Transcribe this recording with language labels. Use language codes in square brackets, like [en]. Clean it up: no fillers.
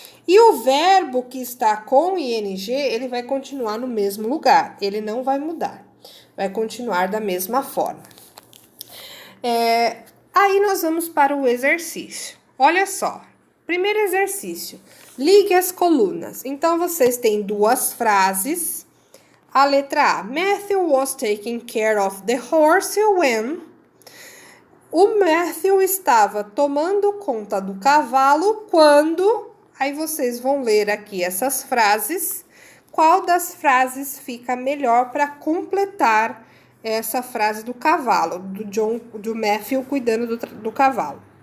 [pt] E o verbo que está com ing, ele vai continuar no mesmo lugar. Ele não vai mudar. Vai continuar da mesma forma. Aí nós vamos para o exercício. Olha só. Primeiro exercício. Ligue as colunas. Então, vocês têm duas frases. A letra A. [en] Matthew was taking care of the horse when... [pt] O Matthew estava tomando conta do cavalo quando... Aí vocês vão ler aqui essas frases. Qual das frases fica melhor para completar essa frase do cavalo, do Matthew cuidando do cavalo?